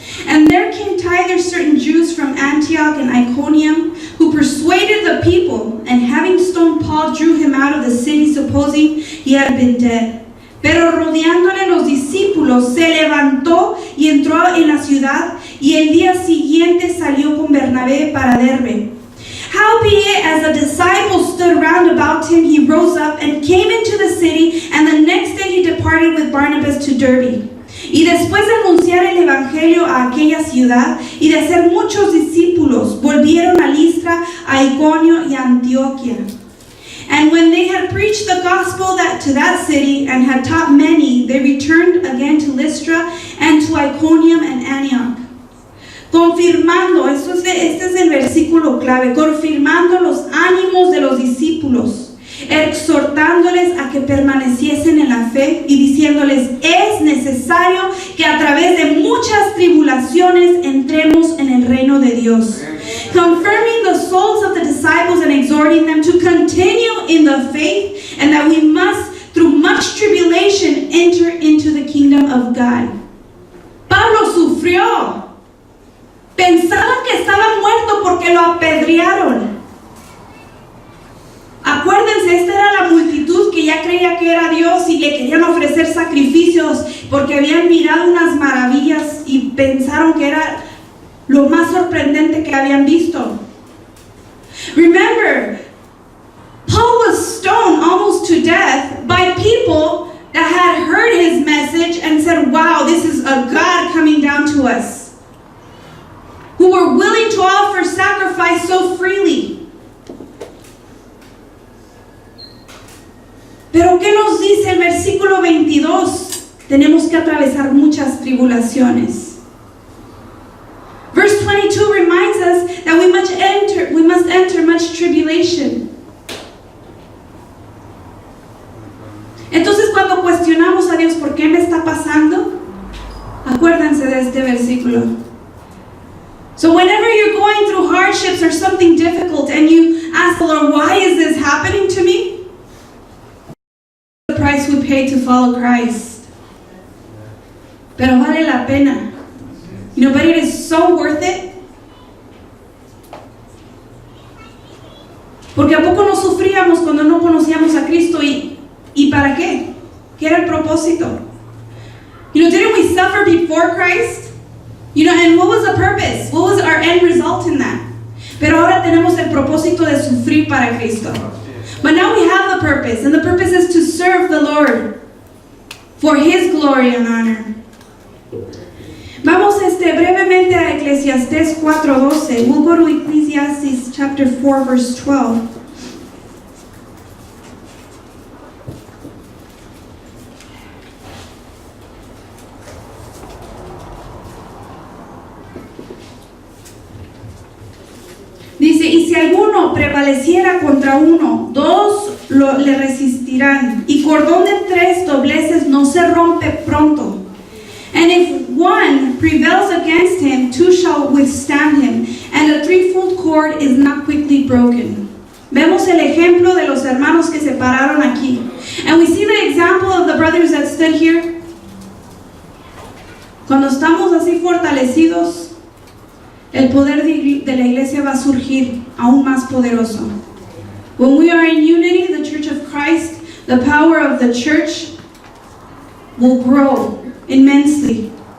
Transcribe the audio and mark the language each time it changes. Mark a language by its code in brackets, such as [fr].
[en] And there came thither certain Jews from Antioch and Iconium, who persuaded the people, and having stoned Paul, drew him out of the city, supposing he had been dead. [es] Pero rodeándole los discípulos, se levantó y entró en la ciudad, y el día siguiente salió con Bernabé para Derbe. [en] Howbeit, as the disciples stood round about him, he rose up and came into the city, and the next day he departed with Barnabas to Derbe. [es] Y después de anunciar el evangelio a aquella ciudad y de hacer muchos discípulos, volvieron a Listra, a Iconio y a Antioquia. [en] And when they had preached the gospel to that city and had taught many, they returned again to Lystra and to Iconium and Antioch, [es] confirmando, este es el versículo clave, confirmando los ánimos de los discípulos, exhortándoles a que permaneciesen en la fe y diciéndoles: es necesario que a través de muchas tribulaciones entremos en el reino de Dios. [en] Confirming the souls of the disciples and exhorting them to continue in the faith, and that we must, through much tribulation, enter into the kingdom of God. [es] Pablo sufrió. Pensaban que estaba muerto porque lo apedrearon. Acuérdense, esta era la multitud que ya creía que era Dios y le querían ofrecer sacrificios porque habían mirado unas maravillas y pensaron que era lo más sorprendente que habían visto. [en] Remember, Paul was stoned almost to death by people that had heard his message and said, wow, this is a God coming down to us, who were willing to offer sacrifice so freely. [es] Pero ¿qué nos dice el versículo 22? Tenemos que atravesar muchas tribulaciones. [en] Verse 22 reminds us that we must enter much tribulation. [es] Entonces, cuando cuestionamos a Dios, ¿por qué me está pasando? Acuérdense de este versículo. [en] So whenever you're going through hardships or something difficult and you ask the Lord, why is this happening to me? The price we pay to follow Christ. [es] Pero vale la pena. [en] You know, but it is so worth it. [es] Porque ¿a poco no sufríamos cuando no conocíamos a Cristo? ¿Y para qué? ¿Qué era el propósito? [en] You know, didn't we suffer before Christ? You know, and what was the purpose? What was our end result in that? [es] Pero ahora tenemos el propósito de sufrir para Cristo. [en] But now we have the purpose, and the purpose is to serve the Lord for His glory and honor. [es] Vamos brevemente a Eclesiastés 4:12. [en] We'll go to Ecclesiastes chapter 4, verse 12. [es] Dice, y si alguno prevaleciera contra uno, dos le resistirán, y cordón de 3 dobleces no se rompe pronto. [en] And if one prevails against him, 2 shall withstand him, and a 3-fold cord is not quickly broken. [es] Vemos el ejemplo de los hermanos que se pararon aquí. [en] And we see the example of the brothers that stood here. [es] Cuando estamos así fortalecidos, el poder de la iglesia va a surgir aún más poderoso. [en] When we are in unity, the Church of Christ, the power of the church will grow immensely.